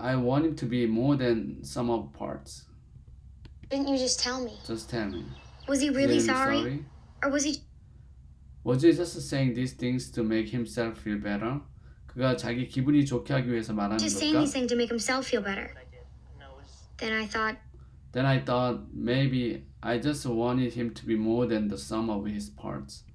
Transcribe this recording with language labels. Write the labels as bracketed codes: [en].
[en] I want him to be more than sum of parts. Didn't you just tell me? Just tell me. Was he really sorry? sorry? Or was he Was he just saying these things to make himself feel better? [ko] 그가 자기 기분이 좋게 하기 위해서 말하는 [en] just saying [ko] 걸까? [en] these things to make himself feel better? Then I thought maybe I just wanted him to be more than the sum of his parts.